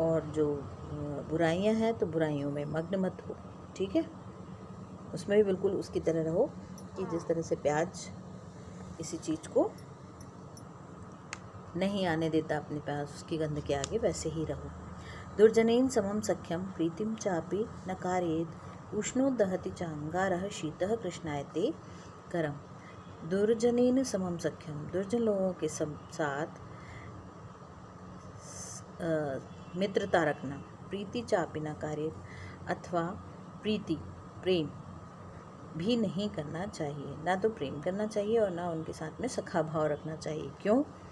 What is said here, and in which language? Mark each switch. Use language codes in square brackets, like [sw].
[hi] और जो बुराइयां हैं तो बुराइयों में मग्न मत हो। ठीक है, उसमें भी बिल्कुल उसकी तरह रहो कि जिस तरह से प्याज किसी चीज़ को नहीं आने देता अपने पास, उसकी गंध के आगे, वैसे ही रहो। [sa] दुर्जनेन समम सख्यम प्रीतिम चापि न कारयेत् उष्णो दहति चांगारः शीतः कृष्णायते करम। दुर्जनेन समम सख्यम, [hi] दुर्जन लोगों के साथ मित्रता रखना। [sa] प्रीति चापि न कारयेत्, [hi] अथवा प्रीति प्रेम भी नहीं करना चाहिए। ना तो प्रेम करना चाहिए और ना उनके साथ में सखा भाव रखना चाहिए। क्यों?